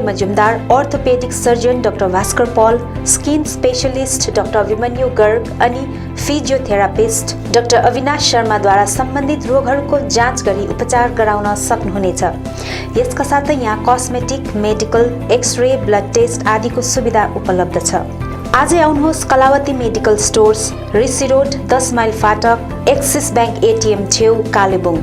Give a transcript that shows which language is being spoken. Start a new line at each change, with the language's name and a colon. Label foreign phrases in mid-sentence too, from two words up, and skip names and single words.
Nepali: मजुमदार,
English: orthopedic surgeon
Nepali: डॉक्टर भास्कर पॉल,
English: skin specialist
Nepali: डॉक्टर अभिमन्यु गर्ग अनि फिजियोथेरापिस्ट डॉक्टर अविनाश शर्माद्वारा सम्बन्धित रोगहरूको जाँच गरी उपचार गराउन सक्नुहुनेछ। यसका साथै यहाँ कस्मेटिक, मेडिकल, एक्सरे,
English: blood test
Nepali: आदिको सुविधा उपलब्ध छ। आजै आउनुहोस् कलावती मेडिकल स्टोर्स, ऋषि रोड, 10 माइल फाटक, एक्सिस बैंक एटीएम छेउ, कालेबुङ।